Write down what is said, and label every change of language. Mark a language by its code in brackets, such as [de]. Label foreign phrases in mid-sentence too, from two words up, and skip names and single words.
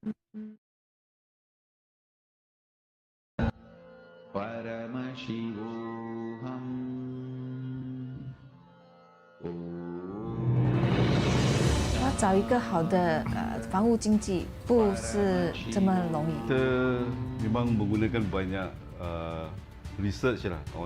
[sa] Paramashivoham. [zh] 要找一个好的房屋经济不是这么容易。 [ms] Kita memang menggunakan banyak research lah online.